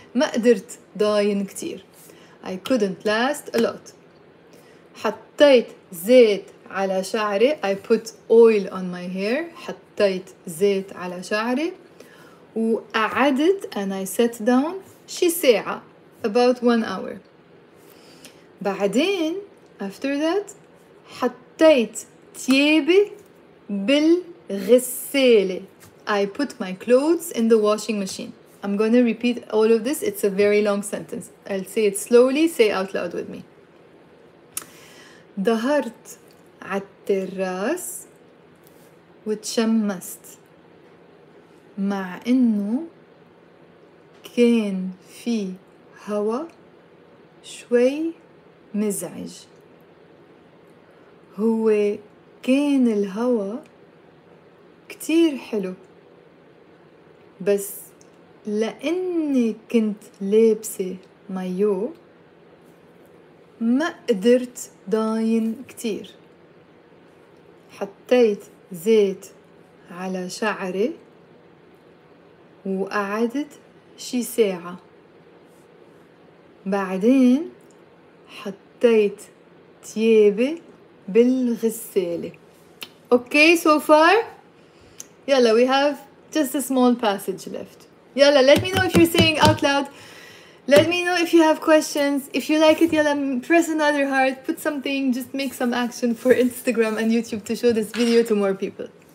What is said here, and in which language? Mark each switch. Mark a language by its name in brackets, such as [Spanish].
[Arabic] ما قدرت ضاين كتير. [English] I couldn't last a lot. [Arabic] حطيت زيت على شعري. [English] I put oil on my hair. [Arabic] حطيت زيت على شعري. وقعدت [English] and I sat down. [Arabic] شي ساعة, [English] about 1 hour. [Arabic] بعدين [English] after that [Arabic] حطيت تيابي بالغسالة. [English] I put my clothes in the washing machine. I'm gonna repeat all of this. It's a very long sentence. I'll say it slowly. Say out loud with me. [Arabic] ظهرت عالتراس وتشمست مع إنه كان في هوا شوي مزعج. هو كان الهوا كتير حلو، بس لأني كنت لابسة مايو ما قدرت ضاين كتير. حطيت زيت على شعري وقعدت شي ساعة. بعدين حطيت تيابي بالغسالة. [English] Okay, so far? Yalla, we have just a small passage left. Yalla, let me know if you're saying out loud. Let me know if you have questions. If you like it, yalla, press another heart, put something, just make some action for Instagram and YouTube to show this video to more people.